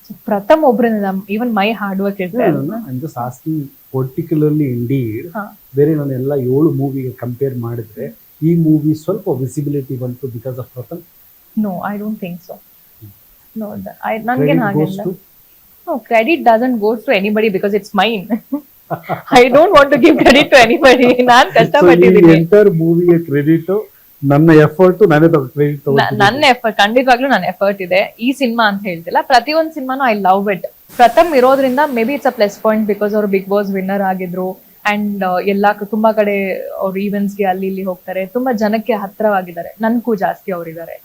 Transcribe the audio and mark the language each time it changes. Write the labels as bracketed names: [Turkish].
[Kannada] ಪ್ರಥಮ್ ಒಬ್ರಿಂದ [English] even my hard work [Kannada] ಇರ್ತದೆ. [English] Just asking particularly indeed. [Kannada] ಬೇರೆ ನಾನು ಎಲ್ಲ 7 ಮೂವಿಗೆ ಕಂಪೇರ್ ಮಾಡಿದ್ರೆ ಈ ಮೂವಿ ಸ್ವಲ್ಪ ವಿಸಿಬಿಲಿಟಿ ಬಂತು because of Pratham? [English] No, I don't think so. [Kannada] No, ನನಗೇನು ಹಾಗಿಲ್ಲ. [English] No, credit doesn't go to anybody because it's mine. I don't want to give credit to anybody. [Kannada] ನಾನು ಕಷ್ಟಪಟ್ಟಿದ್ದೀನಿ. ಎಂಟರ್ ಮೂವಿಗೆ ಕ್ರೆಡಿಟ್ ನನ್ನ effort, ನಾನೇ credit ತಗೊಂಡಿದ್ದೀನಿ. ನನ್ನ effort ಖಂಡಿತವಾಗ್ಲೂ ನನ್ನ effort ಇದೆ. ಈ ಸಿನಿಮಾ ಅಂತ ಹೇಳ್ತಿಲ್ಲ, ಪ್ರತಿಯೊಂದು ಸಿನಿಮಾನು [English] I love it. [Kannada] ಪ್ರಥಮ್ ಇರೋದ್ರಿಂದ [English] may be it's a plus point because [Kannada] ಅವರು ಬಿಗ್ ಬಾಸ್ ವಿನ್ನರ್ ಆಗಿದ್ರು ಅಂಡ್ ಎಲ್ಲಾ ತುಂಬಾ ಕಡೆ ಅವ್ರು ಈವೆಂಟ್ಸ್ಗೆ ಅಲ್ಲಿ ಇಲ್ಲಿ ಹೋಗ್ತಾರೆ, ತುಂಬಾ ಜನಕ್ಕೆ ಹತ್ರವಾಗಿದ್ದಾರೆ, ನನ್ಗೂ ಜಾಸ್ತಿ ಅವ್ರಿದ್ದಾರೆ.